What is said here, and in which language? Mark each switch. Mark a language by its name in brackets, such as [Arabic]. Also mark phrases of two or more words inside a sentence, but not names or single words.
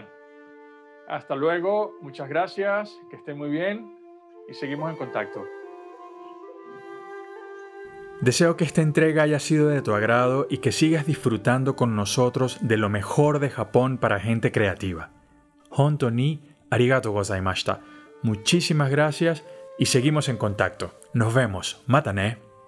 [Spanish] Hasta luego, muchas gracias, que estén muy bien y seguimos en contacto. Deseo que esta entrega haya sido de tu agrado y que sigas disfrutando con nosotros de lo mejor de Japón para gente creativa. [Japanese] 本当にありがとうございました. [Spanish] Muchísimas gracias y seguimos en contacto. Nos vemos. [Japanese] またね.